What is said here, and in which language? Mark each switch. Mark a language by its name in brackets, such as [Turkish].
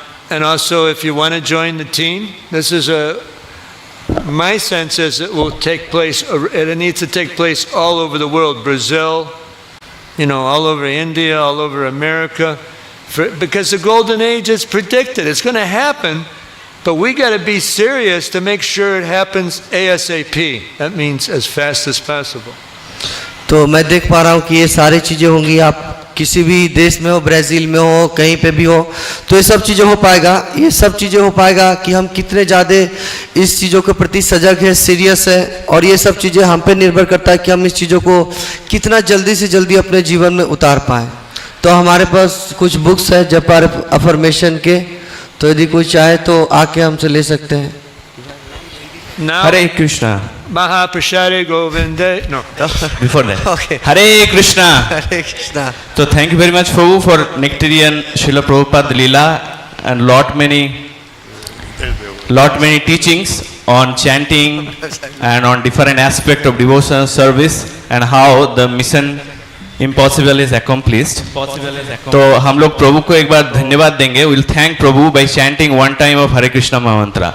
[English] And also, if you want to join the team, this is my sense is it will take place, it needs to take place all over the world, Brazil, all over India, all over America, because the golden age is predicted. It's going to happen. But we got to be serious to make sure it happens ASAP. That means as fast as possible. [Hindi] तो मैं देख पा रहा हूँ कि ये सारी चीज़ें होंगी, आप किसी भी देश में हो, ब्राज़ील में हो, कहीं पे भी हो, तो ये सब चीज़ें हो पाएगा। ये सब चीज़ें हो पाएगा कि हम कितने ज़्यादा इस चीज़ों के प्रति सजग है, सीरियस है, और ये सब चीज़ें हम पे निर्भर करता है कि हम इस चीज़ों को कितना जल्दी से जल्दी अपने जीवन में उतार पाएँ। तो हमारे पास कुछ बुक्स है जप अफर्मेशन के, तो यदि कोई चाहे तो आके हमसे ले सकते हैं। हरे Krishna [English] Mahaprasade Govinde. No. Before that. Okay. Hare Krishna. Hare Krishna. So thank you very much Prabhu for Nectarian Srila Prabhupada Leela and lot many teachings on chanting and on different aspect of devotional service and how the mission impossible is accomplished. [Hindi] तो हम लोग प्रभु को एक बार धन्यवाद देंगे. [English] We'll thank Prabhu by chanting one time of Hare Krishna Mahamantra.